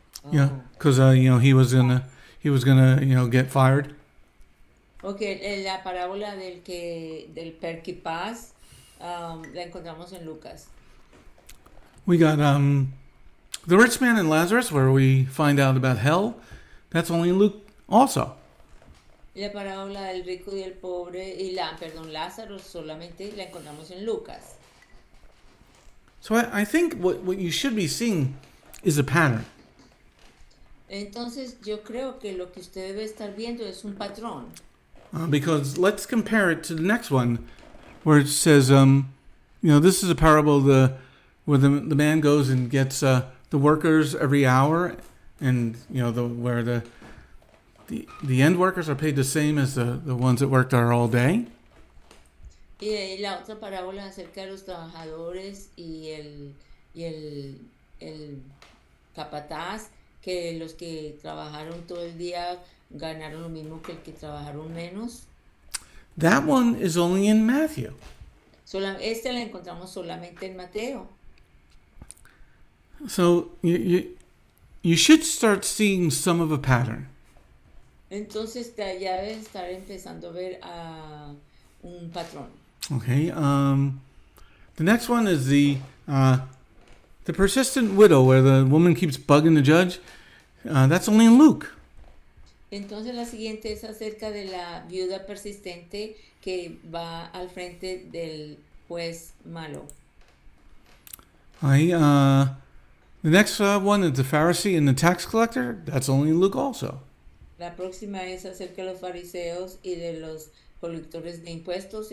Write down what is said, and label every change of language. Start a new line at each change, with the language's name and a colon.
English: Yeah, because he was gonna get fired.
Spanish: Okay, la parábola del perquipaz la encontramos en Lucas.
English: We got the rich man and Lazarus, where we find out about hell. That's only in Luke also.
Spanish: La parábola del rico y el pobre Lázaro solamente la encontramos en Lucas.
English: So I think what you should be seeing is a pattern.
Spanish: Entonces yo creo que lo que usted debe estar viendo es un patrón.
English: Because let's compare it to the next one, where it says, this is a parable where the man goes and gets the workers every hour, and where the end workers are paid the same as the ones that worked there all day.
Spanish: Y la otra parábola acerca de los trabajadores y el capataz, que los que trabajaron todo el día ganaron lo mismo que el que trabajaron menos.
English: That one is only in Matthew.
Spanish: Esta la encontramos solamente en Mateo.
English: So you should start seeing some of a pattern.
Spanish: Entonces ya debe estar empezando a ver un patrón. Okay.
English: The next one is the persistent widow, where the woman keeps bugging the judge. That's only in Luke.
Spanish: Entonces la siguiente es acerca de la viuda persistente que va al frente del juez malo.
English: The next one is the Pharisee and the tax collector. That's only in Luke also.
Spanish: La próxima es acerca de los fariseos y de los colectores de impuestos.